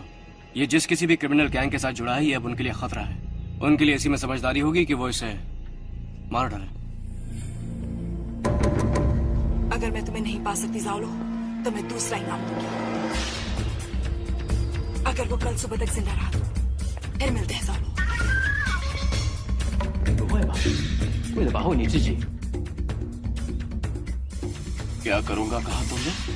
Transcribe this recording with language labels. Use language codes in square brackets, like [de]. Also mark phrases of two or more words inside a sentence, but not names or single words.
[hi] ये जिस किसी भी क्रिमिनल गैंग के साथ जुड़ा है, ये अब उनके लिए खतरा है। उनके लिए इसी में समझदारी होगी कि वो इसे मार डाले। अगर मैं तुम्हें नहीं पा सकती जाओलू, तो मैं दूसरा इनाम दूंगी। अगर वो कल सुबह तक जिंदा रहा, फिर मिलते हैं जाओलू। [zh] 不会吧？为了保护你自己， [hi] क्या करूंगा कहा तुमने?